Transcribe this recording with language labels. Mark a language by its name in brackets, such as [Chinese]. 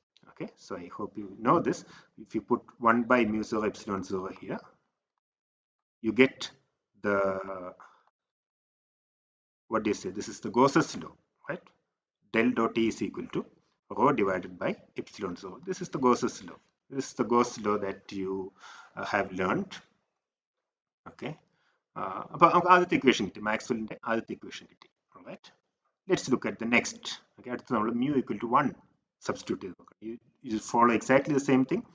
[English] Okay, so I hope you know this. If you put 1 by mu 0 epsilon 0 here, you get the, what do you say? This is the Gauss's law, right? Del dot e is equal to rho divided by epsilon 0. This is the Gauss's law. This is the Gauss law that you have learned. [Malayalam] Okay, അപ്പോൾ നമുക്ക് ആദ്യത്തെ equation കിട്ടി, മാക്സ്വെല്ലിന്റെ ആദ്യത്തെ equation കിട്ടി. [English] Alright, let's look at the next. Okay, [Malayalam] അടുത്ത നമ്മൾ [English] mu equal to 1 substitute [Malayalam] ചെയ്ത് നോക്കാം. [English] You follow exactly the same thing.